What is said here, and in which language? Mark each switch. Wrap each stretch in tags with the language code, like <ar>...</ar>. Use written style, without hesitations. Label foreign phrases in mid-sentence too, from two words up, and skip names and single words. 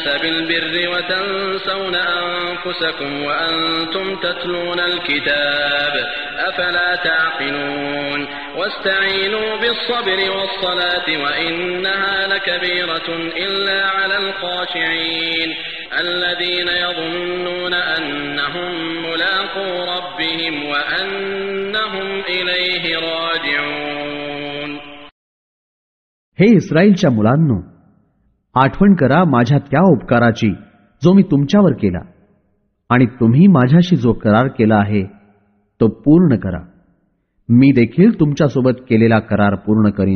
<ar>بالبر وتنسون أنفسكم وأنتم تتلون الكتاب أفلا تعقلون واستعينوا بالصبر والصلاة وإنها لكبيرة إلا على الخاشعين الذين يظنون أنهم ملاقو ربهم وأنهم إليه راجعون.</ar> <mr>हे इस्रायलच्या मुलांनो, आठवण करा माझ्या त्या उपकाराची जो मी तुमच्यावर केला, आणि तुम्ही माझ्याशी जो करार केला आहे तो पूर्ण करा. मी देखील तुमच्यासोबत केलेला करार पूर्ण करीन.</mr>